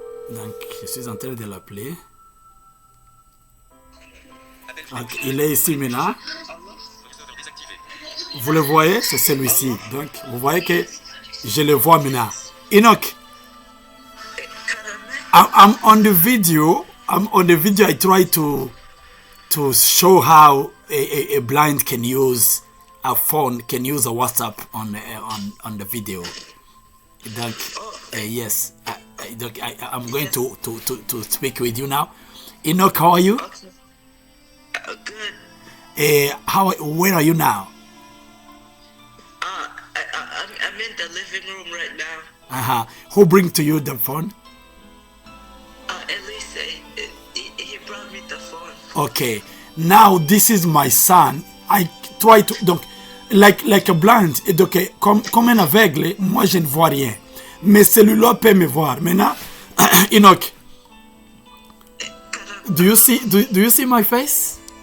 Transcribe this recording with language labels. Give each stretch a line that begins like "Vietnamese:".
French: Donc je suis en train de l'appeler. Donc il est ici maintenant. Vous le voyez, c'est celui-ci. Donc vous voyez que je le vois maintenant.
English: Enoch, I'm on the video. I try to show how a blind can use a phone, can use a WhatsApp on the video.
French: Donc,
English: yes, I'm going to speak with you now. Enoch, how are you? Okay. Good. Where are you now? I'm in the living room right now. Who bring to you the phone? Elise, he brought me the phone. Okay. Now this is my son. I try to
French: donc
English: like a blind.
French: Et donc comme un aveugle, moi je ne vois rien. Mais celui-là peut me voir. Maintenant,
English: Enoch, do you see my face?